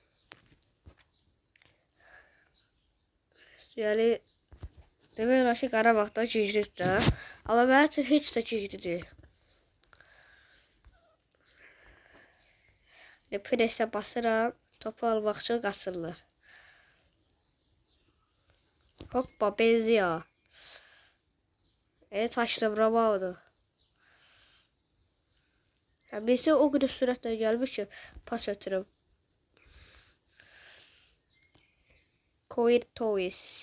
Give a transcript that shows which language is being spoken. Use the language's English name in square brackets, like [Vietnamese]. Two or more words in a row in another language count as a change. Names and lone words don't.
[Azerbaijani] Yəni demək olar ki, Qarabağda güclüdür. Amma mənim üçün heç də güclü deyil. Presə basıram, topu almaq üçün qaçırlar. [Turkish] Hoppa, benziyor. Evet, açtım Roma'da. Birisi o kadar süratle gelmiş ki pas ötürüm. [Azerbaijani] Courtois.